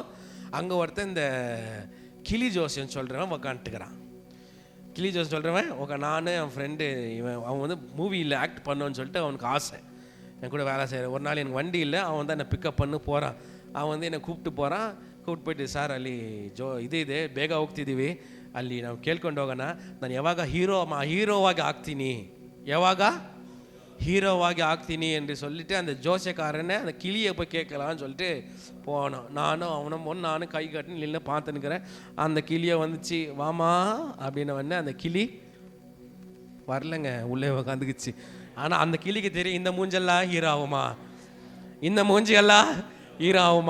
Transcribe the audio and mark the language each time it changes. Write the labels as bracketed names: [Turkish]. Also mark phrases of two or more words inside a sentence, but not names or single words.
[Tamil] அங்கே ஒருத்தன் இந்த கிளி ஜோசியன்னு சொல்கிறவன் உக்காந்துட்டுக்கிறான். கிளி ஜோஸ் சொல்கிறவன் நான் என் ஃப்ரெண்டு அவன் வந்து மூவியில் ஆக்ட் பண்ணோன்னு சொல்லிட்டு அவனுக்கு ஆசை. என் கூட வேலை செய்கிற ஒரு நாள் எனக்கு வண்டி இல்லை, அவன் தான் என்னை பிக்கப் பண்ணி போகிறான். அவன் வந்து என்னை கூப்பிட்டு போயிட்டு [Kannada] ಸಾರ್ ಅಲ್ಲಿ ಇದೆ ಬೇಗ ಹೋಗ್ತಿದ್ದೀವಿ, ಅಲ್ಲಿ ನಾವು ಕೇಳ್ಕೊಂಡು ಹೋಗೋಣ, ನಾನು ಯಾವಾಗ ಹೀರೋವಾಗಿ ಆಗ್ತೀನಿ [Tamil] என்று சொல்லிட்டு அந்த ஜோசியக்காரனை அந்த கிளியை போய் கேட்கலான்னு சொல்லிட்டு போனோம். நானும் கை கட்டின்னு இல்லை பார்த்துன்னுக்கிறேன். அந்த கிளியை வந்துச்சு, வாமா அப்படின்னு அந்த கிளி வரலங்க, உள்ளே உட்காந்துக்குச்சு. ஆனால் அந்த கிளிக்கு தெரியும் இந்த மூஞ்செல்லாம் ஹீரோ ஆகுமா, இந்த மூஞ்சியெல்லாம் ஹீரோ ஆகுமா.